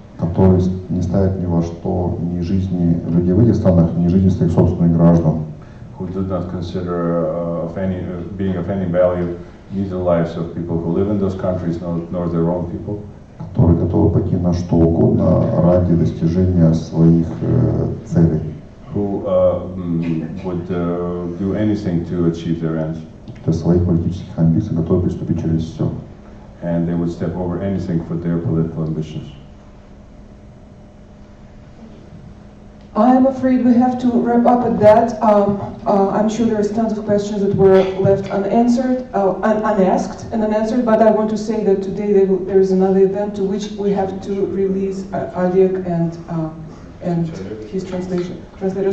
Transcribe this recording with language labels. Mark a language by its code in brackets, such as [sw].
[ru] Которые не ставят ни во что ни жизни людей в этих странах, ни жизни своих собственных граждан. [en] Who do not consider being of any value neither the lives of people who live in those countries nor their own people. [ru] Которые готовы пойти на что угодно ради достижения своих целей. [en] Who would do anything to achieve their ends. [ru] Для своих политических амбиций готовы приступить через все. [en] And they would step over anything for their political ambitions. I'm afraid we have to wrap up at that. I'm sure there's tons of questions that were left unanswered, unasked and unanswered, but I want to say that today there is another event to which we have to release Oleg and his translator.